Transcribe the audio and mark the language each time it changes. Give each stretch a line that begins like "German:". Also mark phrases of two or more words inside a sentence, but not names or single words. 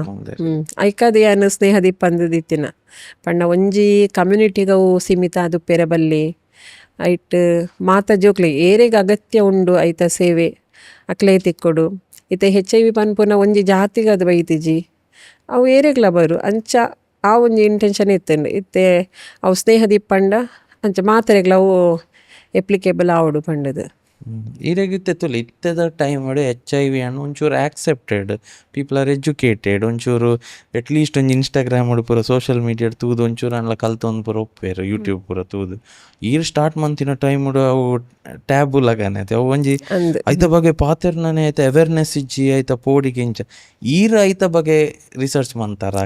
Tulu: ಐಕಾದ ಏನು ಸ್ನೇಹದೀಪ್ ಅಂದಿತ್ತಿನ ಪಂಡ ಒಂಜಿ ಕಮ್ಯುನಿಟಿಗವು ಸೀಮಿತ ಅದು ಪೆರಬಲ್ಲಿ ಐಟ್ ಮಾತ ಜೋಕ್ಲಿ ಏರೆಗ್ ಅಗತ್ಯ ಉಂಡು ಐತ ಸೇವೆ ಅಕ್ಲೇ ತಿಕ್ಕೊಡು ಇತ್ತೆ HIV ಪನ್ಪುನ ಒಂಜಿ ಜಾತಿಗೆ ಅದು ಬೈತಿಜಿ ಅವು ಏರೆಗ್ಲ ಬರು ಅಂಚ ಆ ಒಂಜಿ ಇಂಟೆನ್ಷನ್ ಇತ್ತಂಡು ಇತ್ತೆ ಅವು ಸ್ನೇಹದೀಪ್ ಪಂಡ ಅಂಚ ಮಾತೆರೆಗ್ಲ ಅವು ಎಪ್ಲಿಕೇಬಲ್ ಆವಡು ಪಂಡದು ಈರೆಗಿತ್ತೆತ್ತುಲ್ಲ ಇತ್ತೆದ ಟೈಮ್ HIV ಅನ್ನು ಒಂಚೂರು
English: accepted people are educated
Tulu: ಒಂಚೂರು ಅಟ್ಲೀಸ್ಟ್ ಒಂಜಿ ಇನ್ಸ್ಟಾಗ್ರಾಮ್ ಪೂರ
English: social media
Tulu: ತೂದು ಒಂಚೂರು ಅನ್ಲ ಕಲ್ತೊಂದು ಪೂರ ಒಪ್ಪೇರು ಯೂಟ್ಯೂಬ್ ಪೂರ ತೂದು ಈರು ಸ್ಟಾರ್ಟ್ ಮಂತಿನ ಟೈಮ್ ಅವು ಟ್ಯಾಬು ಲಗಾನೆ ಅವು ಒಂಜಿ ಐತ ಬಗ್ಗೆ ಪಾತೆರ್ನೇ ಐತ ಅವೇರ್ನೆಸ್ ಇಜ್ಜಿ ಐತ ಪೋಡಿಗೆ ಇಂಚ ಈರು ಐತ ಬಗ್ಗೆ ರಿಸರ್ಚ್ ಮಂತಾರ